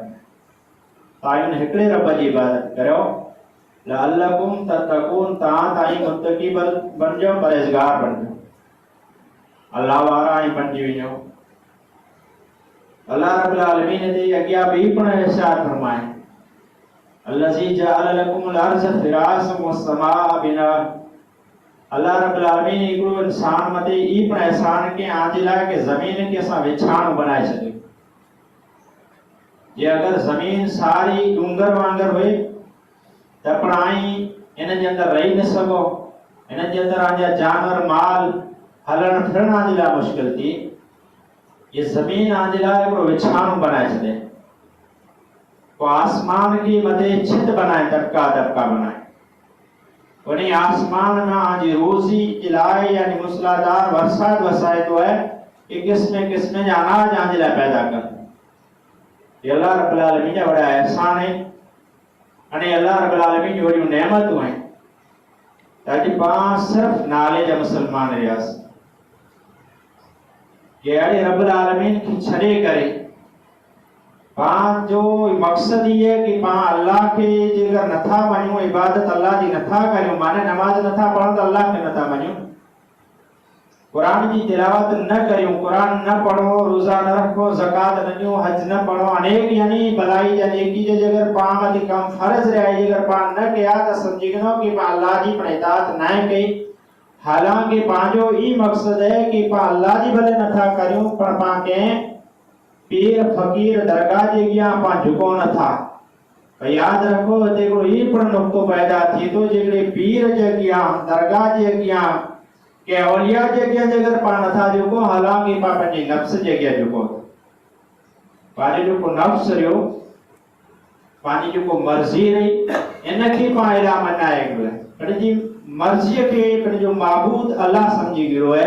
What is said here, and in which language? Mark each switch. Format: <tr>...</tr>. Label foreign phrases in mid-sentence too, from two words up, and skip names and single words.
<sd>तायुन हिकड़े रब जी इबादत करो,</sd> <ar>لعلكم تتقون,</ar> <sd>तां ताई मुत्तकी बन जाओ, परहेज़गार बन जाओ, अल्लाह वारा ही बन वञो। अल्लाह रब्बुल आलमीन दे अॻियां ॿी पण इरशाद फरमाए,</sd> <ar>الذي جعل لكم الأرض فراشا والسماء بناء.</ar> <sd>अल्लाह रब्बुल आलमीन हिकिड़ो इंसान मथे ई पण एहसान के आंजे लाइ कि ज़मीन खे असां विछाणो बनाए छॾियो। जे अगर जमीन सारी डूंगर वांगर हुए त पणाई इन जे अंदर रही न सघो, इन जे अंदर आजा जानवर माल हलण फिरण आजे लाइ मुश्किल थी। ये जमीन आजे लाइ हिकिड़ो विछाणो बनाए छॾे, पोइ आसमान के मथे छित बनाए, दबका दबका बनाए, वनी आसमान में आजी रोज़ी जे लाइ यानी मूसलाधार बरसात वसाए तो है कि किस्म किस्म जा अनाज आजे लाइ पैदा कर। ये अल्लाह रब्बुल आलमीन जा वड़ा एहसान है अने अल्लाह रब्बुल आलमीन जी वड़ी नेमतूं हैं। ताकि पां सिर्फ नाले जा मुसलमान रहियास के अड़े रब्बुल आलमीन की छड़े करे पां जो मकसद ये है कि पां अल्लाह के जेकर नथा मञूं, इबादत अल्लाह जी नथा करियूं, माने नमाज नथा पढ़ूं तो अल्लाह के नथा मञूं, कुरान की तिलावत न करियूं, कुरान न पढ़ो, रोजा न रखो, ज़कात न ॾियो, हज न पढ़ो, अनेक यानी भलाई जा नेकी जे जगर पां मथे कम फर्ज रहे जगर पां न कया त समझी वञो कि पां अल्लाह जी पण इताअत न कई। हालांकि पांजो ई मकसद है कि पां अल्लाह जी भले नथा करियूं पर पां के पीर फकीर दरगाह जे अॻियां पां झुको नथा। याद रखो हिते को ई पण नुक्तो पैदा थी तो जेकॾहिं पीर जे अॻियां दरगाह जे अॻियां के औलिया जे अॻियां जगर पां नथा झुको, हालांकि पां पंहिंजे नफ्स जे अॻियां झुको, पंहिंजो जेको नफ्स रहियो, पंहिंजी जेको मर्ज़ी रही इनखे पां अहिड़ा मनाए कयो, पंहिंजी मर्ज़ीअ खे पंहिंजो माबूद अल्लाह सम्झी वियो है।</sd>